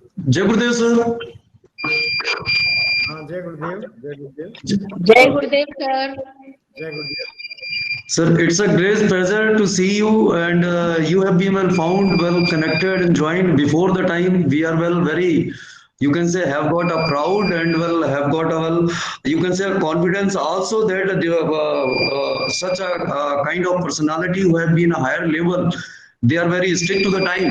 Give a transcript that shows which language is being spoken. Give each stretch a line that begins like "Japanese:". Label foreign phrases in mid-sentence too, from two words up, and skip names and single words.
Hindi: जय गुरुदेव सर। हाँ, जय गुरुदेव, जय गुरुदेव, जय गुरुदेव सर। जय गुरुदेव.
English: Sir, it's a great pleasure to see you, and you have been well found, well connected, and joined before the time. We are well very, you can say, have got a proud and well have got a well, you can say, a confidence also that such a kind of personality who have been a higher level, they are very strict to the time.